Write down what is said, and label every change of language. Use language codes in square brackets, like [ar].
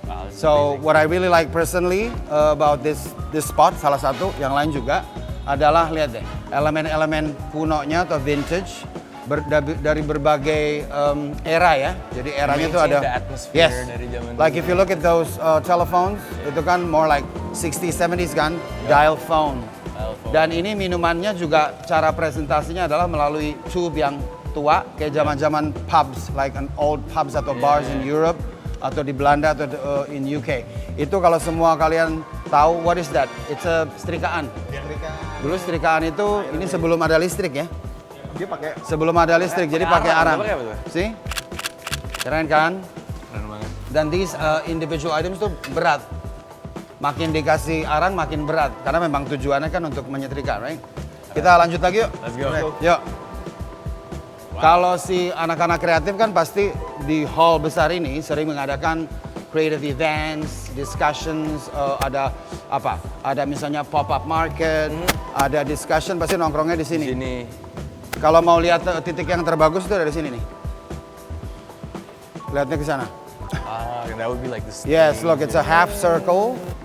[en] So what I really like personally about this spot, [id] salah satu, yang lain juga adalah lihat deh, elemen-elemen kunonya atau vintage dari berbagai era ya. Jadi eranya tuh ada, yes, dari zaman [en] like if you look at those telephones, [id] itu kan [en] more like 60s, 70s kan, dial phone. [id] Dan ini minumannya juga cara presentasinya adalah melalui tube yang tua, kayak zaman-zaman pubs, [en] like an old pubs [id] atau bars in Europe, atau di Belanda atau [en] in UK. [id] Itu kalau semua kalian tahu, [en] what is that? It's a [id] setrikaan. Dulu setrikaan itu, ini sebelum ada listrik ya. Dia pakai Sebelum ada listrik, jadi pakai arang. Pakai apa tuh? [en] See? [id] Keren kan? Keren banget. Dan [en] these individual items [id] tuh berat. Makin dikasih arang makin berat. Karena memang tujuannya kan untuk menyetrika, right? Kita lanjut lagi yuk. [en] Let's go. [id] Yuk. Kalau si anak-anak kreatif kan pasti di hall besar ini sering mengadakan [en] creative events, discussions, [id] ada apa? Ada misalnya pop-up market, ada discussion, pasti nongkrongnya di sini. Sini. Kalau mau lihat titik yang terbagus itu dari sini nih. Lihatnya ke sana. [en] That would be like this. Yes, look, it's a half circle.